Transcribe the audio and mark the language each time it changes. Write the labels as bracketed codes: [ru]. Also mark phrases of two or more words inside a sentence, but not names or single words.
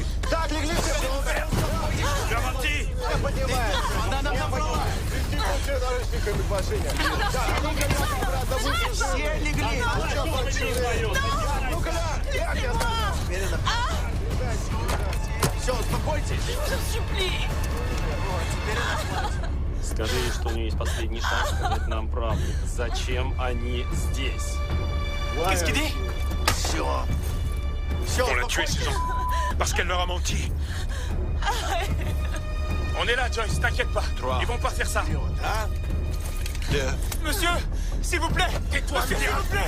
[ru] Так, легли все. Замолчи! Не поднимай. Я понимаю. Вести все наручниками в машине. Да, ну-ка, обратно выйти. Все легли! Ну-ка, Все, успокойтесь! [fr] Je vous supplie. [ru] Вот, теперь Скажи ей, что у нее есть последний шанс сказать нам правду. Зачем они здесь? [fr] Qu'est-ce qu'il dit? On l'a tué, ces gens. Parce qu'elle leur a menti. On est là, Joyce, t'inquiète pas. Ils vont pas faire ça. Monsieur, s'il vous plaît. Tais-toi, Monsieur, s'il vous plaît.